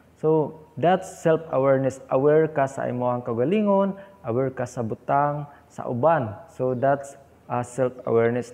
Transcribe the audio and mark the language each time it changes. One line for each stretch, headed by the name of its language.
English: So that's self-awareness.
Cebuano: Aware ka sa imong kagalingon, aware ka sa butang sa uban.
English: So that's self-awareness.